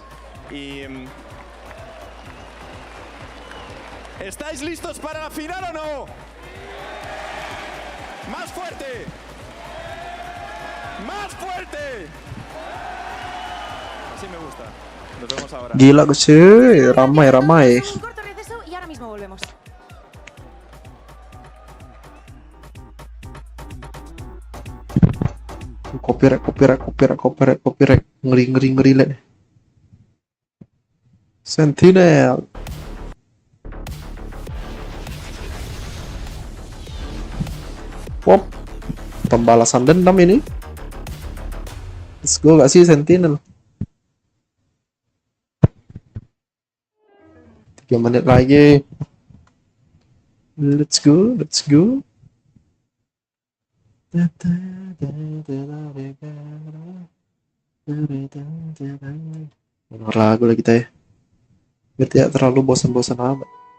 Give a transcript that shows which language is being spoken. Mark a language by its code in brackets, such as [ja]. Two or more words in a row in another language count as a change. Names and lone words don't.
[es] Y ¿estáis listos para la final o no? ¡Más fuerte! ¡Más fuerte! Así me gusta. Nos vemos ahora. [id] Gila cuy, ramai. [es] Un corto receso y ahora mismo volvemos. [id] Copyright. Ngeri le. Sentinel. Pop. Pembalasan dendam ini. [en] Let's go [id] gak sih Sentinel? 3 menit lagi. [en] Let's go. [id] Dengar lagu lah kita ya. Biar tidak terlalu bosan-bosan amat.